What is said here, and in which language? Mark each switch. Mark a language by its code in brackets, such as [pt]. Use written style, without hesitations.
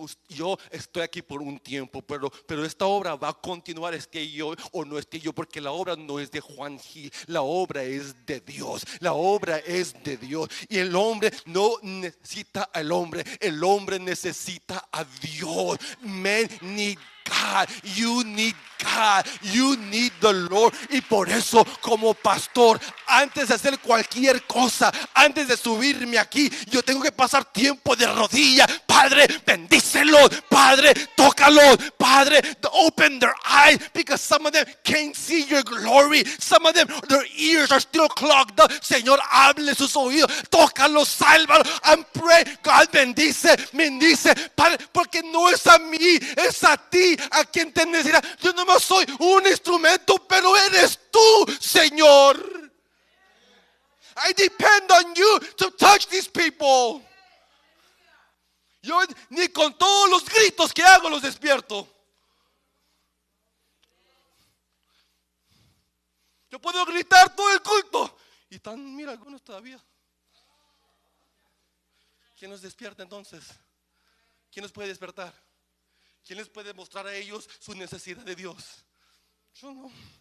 [es] Yo estoy aquí por un tiempo, pero esta obra va a continuar. Es que yo o no es que yo, porque la obra no es de Juan Gil. La obra es de Dios. La obra es de Dios. Y el hombre no necesita al hombre. El hombre necesita a Dios. [en] Men need God, you need God, you need the Lord. [es] Y por eso, como pastor, antes de hacer cualquier cosa, antes de subirme aquí, yo tengo que pasar tiempo de rodilla. Padre, bendícelos. Padre, tócalos. [en] Padre, open their eyes, because some of them can't see your glory. Some of them, their ears are still clogged up. [es] Señor, hable sus oídos, tócalos, sálvalos. [en] And pray, God, [es] bendice. Padre, porque no es a mí, es a ti a quien te necesita. Yo no soy un instrumento, pero eres tú, Señor. [en] I depend on you to touch these people. [es] Yo ni con todos los gritos que hago los despierto. Yo puedo gritar todo el culto y están, mira, algunos todavía. ¿Quién nos despierta entonces? ¿Quién nos puede despertar? ¿Quién les puede mostrar a ellos su necesidad de Dios? Yo no.